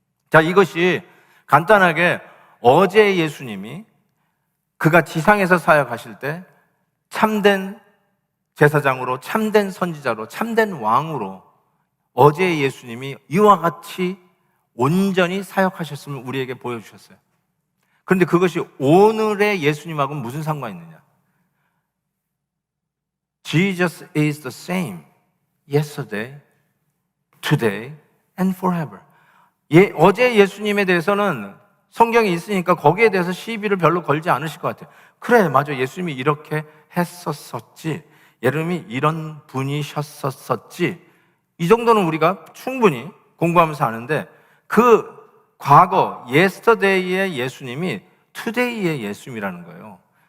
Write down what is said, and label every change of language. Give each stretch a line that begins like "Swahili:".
Korean: 자, 이것이 간단하게 어제 예수님이 그가 지상에서 사역하실 때 참된 제사장으로, 참된 선지자로, 참된 왕으로 어제 예수님이 이와 같이 온전히 사역하셨음을 우리에게 보여주셨어요. 그런데 그것이 오늘의 예수님하고는 무슨 상관이 있느냐?
English: Jesus is the same yesterday, today, and forever.
Korean: 어제 예수님에 대해서는 성경에 있으니까 거기에 대해서 시비를 별로 걸지 않으실 것 같아요. 그래, 맞아, 예수님이 이렇게 했었었지, 예수님이 이런 분이셨었지, 이 정도는 우리가 충분히 공부하면서 아는데, 그 과거 yesterday의 예수님이 today의 예수님이라는 거예요.